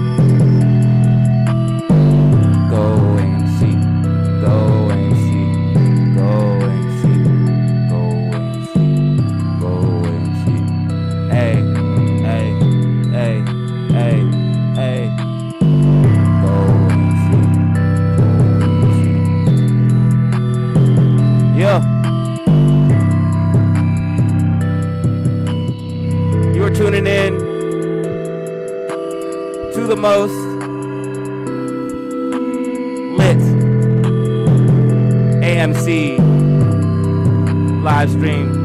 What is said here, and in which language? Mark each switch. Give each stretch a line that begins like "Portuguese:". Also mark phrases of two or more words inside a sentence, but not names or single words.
English: Go AMC. Go AMC. Go AMC. Go AMC. Go AMC. Hey, hey, hey, hey, hey. Go AMC. Go AMC. Yeah. You are tuning in to the most lit AMC live stream.